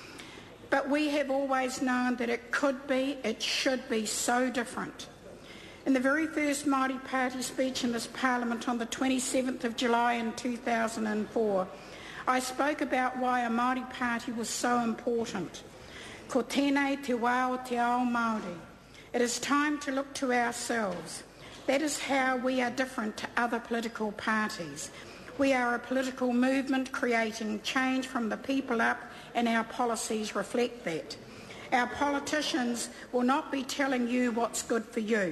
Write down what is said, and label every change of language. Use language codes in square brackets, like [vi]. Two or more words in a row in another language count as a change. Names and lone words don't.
[en] But we have always known that it could be, it should be so different. In the very first Māori Party speech in this Parliament on the 27th of July in 2004, I spoke about why a Māori Party was so important. [mi] Ko tēnei te wā o te ao Māori. [en] It is time to look to ourselves. That is how we are different to other political parties. We are a political movement creating change from the people up, and our policies reflect that. Our politicians will not be telling you what's good for you.